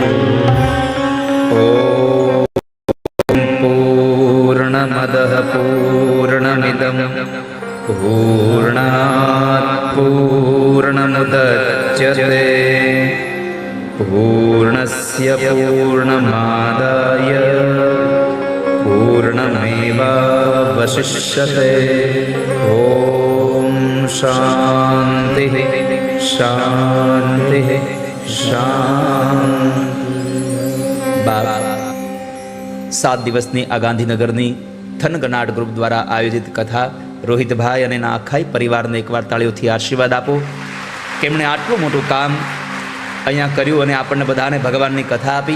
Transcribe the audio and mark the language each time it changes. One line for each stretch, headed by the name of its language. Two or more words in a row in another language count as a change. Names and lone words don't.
Sanskrit: ॐ पूर्णमदः पूर्णमिदं पूर्णात् पूर्णमुदच्यते पूर्णस्य पूर्णमादाय पूर्णमेवावशिष्यते। ॐ शान्तिः शान्तिः શાંતિ।
Gujarati: બાપ 7 દિવસની આ ગાંધીનગરની થનગનાટ ગ્રુપ દ્વારા આયોજિત કથા રોહિતભાઈ અને એના આખાઈ પરિવારને એકવાર તાળીઓથી આશીર્વાદ આપો કે એમણે આટલું મોટું કામ અહીંયા કર્યું અને આપણને બધાને ભગવાનની કથા આપી।